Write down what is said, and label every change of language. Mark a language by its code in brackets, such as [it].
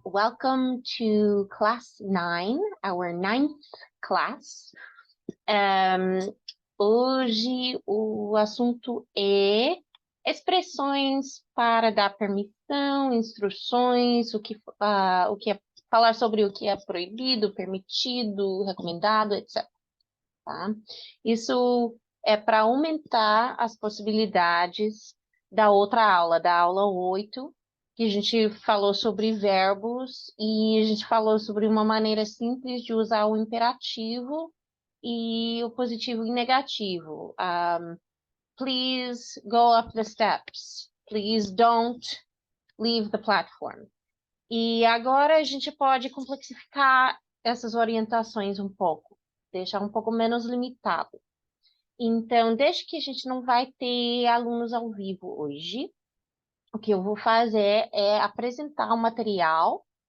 [en] Welcome to class 9, our ninth class. [pt] Hoje o assunto é expressões para dar permissão, instruções, o que é falar sobre o que é proibido, permitido, recomendado, etc. Tá? Isso é para aumentar as possibilidades da outra aula, da aula 8, que a gente falou sobre verbos e a gente falou sobre uma maneira simples de usar o imperativo e o positivo e negativo. [en] Please go up the steps. Please don't leave the platform. [pt] E agora a gente pode complexificar essas orientações um pouco, deixar um pouco menos limitado. Então, desde que a gente não vai ter alunos ao vivo hoje, o que eu vou fazer é apresentar o material.